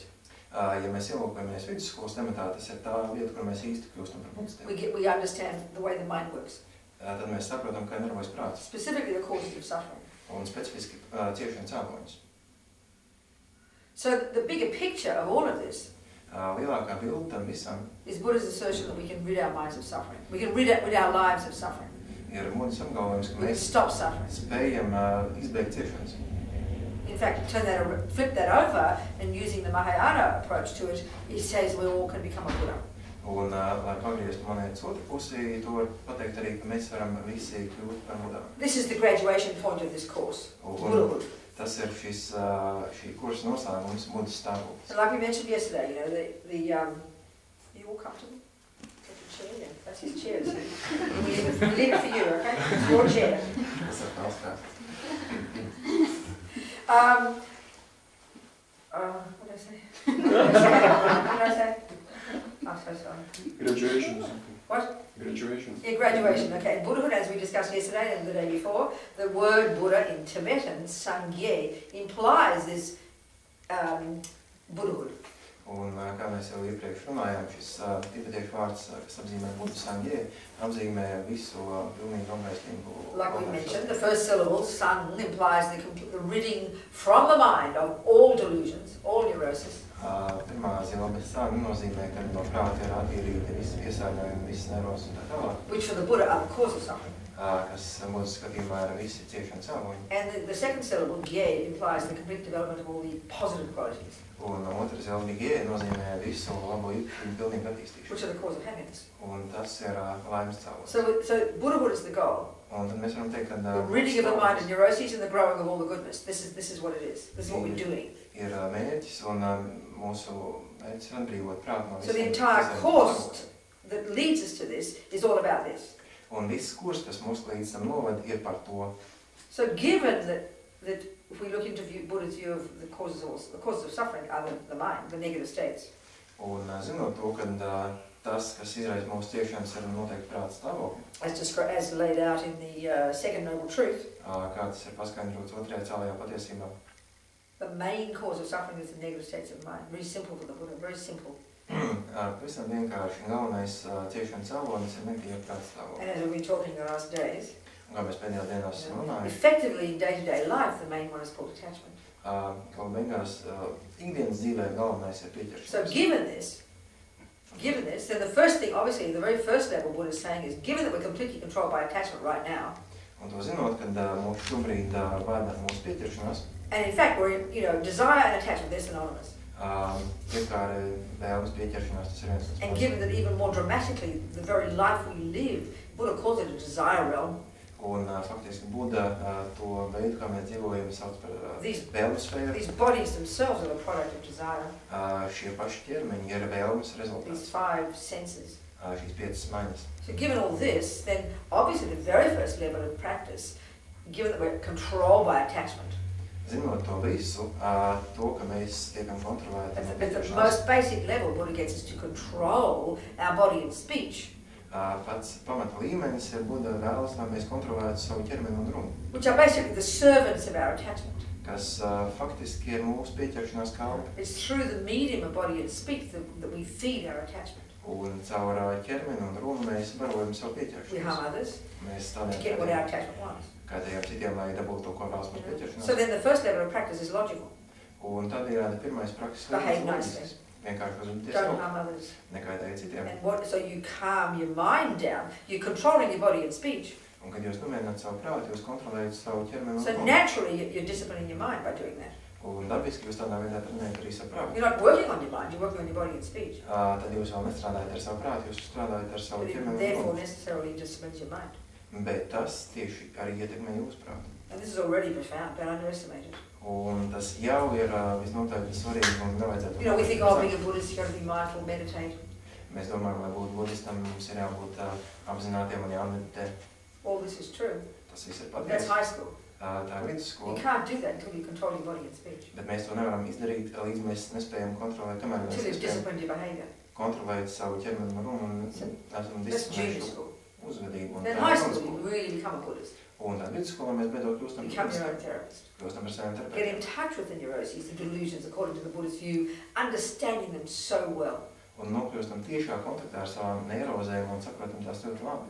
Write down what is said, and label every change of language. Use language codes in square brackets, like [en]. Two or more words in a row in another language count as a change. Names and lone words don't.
[lv] Ja mēs ielūkojamies vidusskolas tematā, tas ir tā vieta, kur mēs īsti kļūstam par budistiem. [en] We understand the way the mind works. [lv] Tad mēs saprotam, kā darbojas prāts. [en] Specifically the causes of suffering. [lv] Un specifiski ciešanas cēloņus. [en] So the bigger picture of all of this [lv] lielākā bilde tam visam [en] is Buddha's assertion that we can rid our minds of suffering. We can rid our lives of suffering. [lv] Ir Buddhas apgalvojums, ka mēs [en] stop suffering. [lv] Spējam izbeigt ciešanas. [en] In fact, flip that over and using the Mahayana approach to it, he says we all can become a Buddha. [lv] Un, lai pagrieztu monētas otru pusi, to var pateikt arī, ka mēs varam visi kļūt par Buddhām. [en] This is the graduation point of this course, Buddhahood. [lv] Tas ir šī kursa noslēgums, Buddhas stāvoklis. [en] Like we mentioned yesterday, you know, you all comfortable? Chair, yeah. That's his chair. We leave it for you, okay? It's your chair. What did I say? What did I say? I'm so sorry. Graduation. What? Graduation. Yeah, graduation. Okay. Buddhahood, as we discussed yesterday and the day before, the word Buddha in Tibetan, Sangye, implies this Buddhahood. [lv] Un, kā mēs jau iepriekš runājām, šis tibetiešu vārds, kas apzīmē Buddha Sangye, apzīmē visu pilnīgu apgaistību. [en] Like we mentioned, the first syllable, sang, implies the ridding from the mind of all delusions, all neurosis. [lv] Pirmā zilobe sang nozīmē, ka no prāta ir attīrīti visi piesārņojumi, visas neirozes un tā tālāk. [en] Which for the Buddha are the cause of suffering. [lv] Kas Buddhas skatījumā ir visi ciešanas cēloņi. [en] And the second syllable, gye, implies the complete development of all the positive qualities. [lv] Un otrs zilobe gye nozīmē visu labo īpašību pilnīgu attīstīšanu. [en] Which are the cause of happiness. [lv] Un tas ir laimes cēlonis. [en] So Buddhahood is the goal. [lv] Un tad mēs varam teikt, ka [en] the ridding of the mind of neuroses and the growing of all the goodness. This is what it is. This is what we're doing. [lv] Ir mērķis un mūsu mērķis ir atbrīvot prātu no visiem. [en] So the entire course that leads us to this is all about this. [lv] Un viss kurs, kas mūs līdz tam noved, ir par to. [en] So given that if we look into Buddha's view of the causes of suffering are the mind, the negative states. [lv] Un zinot to, ka tas, kas izraisa mūsu ciešanas, ir noteikti prāta stāvokļi. [en] As laid out in the second noble truth. [lv] Kā tas ir paskaidrots otrajā cēlajā patiesībā. [en] The main cause of suffering is the negative states of mind. Very simple for the Buddha, very simple. [lv] Pavisam vienkārši galvenais ciešanas cēlonis ir negatīva prāta stāvokļi. [en] And as we've been talking in the last days, [lv] kā mēs pēdējā dienās runājam, [en] effectively in day-to-day life, the main one is called attachment. [lv] Galu beigās, ikdienas dzīvē galvenais ir pieķeršanās. [en] So given this, then the first thing, obviously, the very first level Buddha is saying is, given that we're completely controlled by attachment right now, [lv] un to zinot, kad mūs šobrīd vaina mūsu pieķeršanās, [en] and in fact, we're desire and attachment, they're synonymous. [lv] Vienkārši vēlmes pieķeršanās, tas ir viens. [en] And given that even more dramatically, the very life we live, Buddha calls it a desire realm. [lv] Un faktiski Buda to veidu, kā mēs dzīvojam, sauc par vēlmes sfēru. [en] These bodies themselves are the product of desire. [lv] Šie paši ķermeņi ir vēlmes rezultāts. [en] These 5 senses. [lv] Šīs 5 smaņas. [en] So given all this, then obviously the very first level of practice, given that we're controlled by attachment. [lv] Zinot to visu, to, ka mēs tiekam kontrolēti. [en] At the most basic level, Buddha gets us to control our body and speech. [lv] Pats pamata līmenis ir Buda vēlas, lai mēs kontrolētu savu ķermeni un runu. [en] Which are basically the servants of our attachment. [lv] Kas faktiski ir mūsu pieķeršanās kalpi. [en] It's through the medium of body and speech that we feed our attachment. [lv] Un caur ķermeni un runu mēs barojam savu pieķeršanos. [en] We harm others [lv] Mēs [en] to get what our attachment wants. [lv] Kādējām citiem, lai dabūtu to, ko vēlas mūsu pieķeršanās. [en] So then the first level of practice is logical. [lv] Un tādējādi pirmais prakses [en] Behave nicely. [lv] Vienkārši uzvedieties [en] Don't harm others. [lv] Nekādēji citiem. [en] And so you calm your mind down. You're controlling your body and speech. [lv] Un kad jūs nomierināt savu prātu, jūs kontrolējat savu ķermeni un [en] So [lv] runu. [en] naturally you're disciplining your mind by doing that. [lv] Un dabiski jūs tādā veidā trenējat arī savu prātu. [en] You're not working on your mind, you're working on your body and speech. [lv] Tad jūs vēl nestrādājat ar savu prātu, jūs strādājat ar savu [en] But it [lv] ķermeni un [en] therefore [lv] runu. [en] necessarily disciplines your mind. [lv] Bet tas tieši arī ietekmē jūsu prātu. [en] And this is already profound, but underestimated. [lv] Un tas jau ir visnotaļ svarīgi un nevajadzētu. [en] You know, we think, oh, being a Buddhist, you've got to be mindful, meditate. [lv] Mēs domājam, lai būtu budistam, mums ir jābūt apzinātiem un jāmeditē. [en] All this is true. [lv] Tas viss ir [en] That's [lv] patiesi. [en] high school. [lv] Tā ir [en] You [lv] vidusskola. [en] can't do that until you control your body and speech. [lv] Bet mēs to nevaram izdarīt, līdz mēs nespējam kontrolēt, kamēr mēs [en] Until you've [lv] nespējam [en] disciplined your behavior. [lv] kontrolēt savu ķermeni un runu un esam [en] That's junior [lv] disciplinējuši [en] school. [lv] uzvedību. Un [en] Then [lv] tā [en] high [lv] ir [en] school, [lv] skola. [en] you really become a Buddhist. [lv] Un tad vidusskolā mēs beidzot kļūstam [en] Become your own therapist. [lv] kļūstam par saviem [en] Get in [lv] terapeitiem. [en] touch with the neuroses, the delusions, according to the Buddhist view, understanding them so well. [lv] Un nokļūstam tiešā kontaktā ar savām neirozēm un saprotam tās ļoti labi.